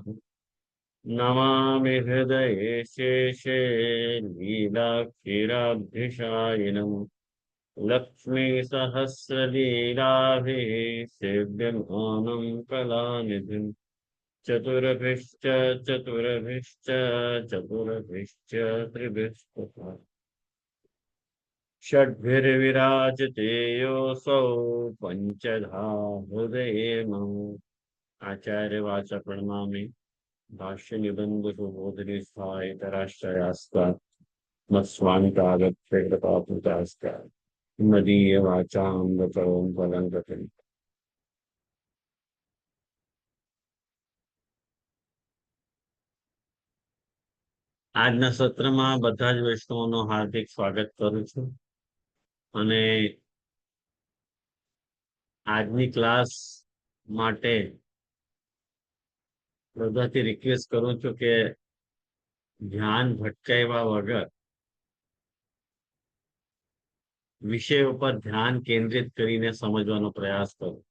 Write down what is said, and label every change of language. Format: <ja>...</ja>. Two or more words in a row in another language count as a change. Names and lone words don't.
<sa>नमामि हृदये शेषे लीलाक्षीराब्धिशायिनम् लक्ष्मीसहस्रलीलाभिः सेव्यमानं कलानिधिम् चतुर्भिश्च चतुर्भिश्च चतुर्भिश्च त्रिभिः षड्भिर्विराजते योऽसौ पञ्चधा हृदये मम। आचार्यवाचा प्रणमामि भाष्य निबंध सुबोधि स्थायितराश्रयास्तात् मत्स्वामितागत्य कृपापूतास्तात् मदीय वाचामृतों पदं गतिम्।</sa> <gu>આજના સત્રમાં બધા જ વૈષ્ણવોનો હાર્દિક સ્વાગત કરું છું અને આજની ક્લાસ માટે બધાથી રિક્વેસ્ટ કરું છું કે ધ્યાન ભટકાવ્યા વગર વિષય ઉપર ધ્યાન કેન્દ્રિત કરીને સમજવાનો પ્રયાસ કરો.</gu>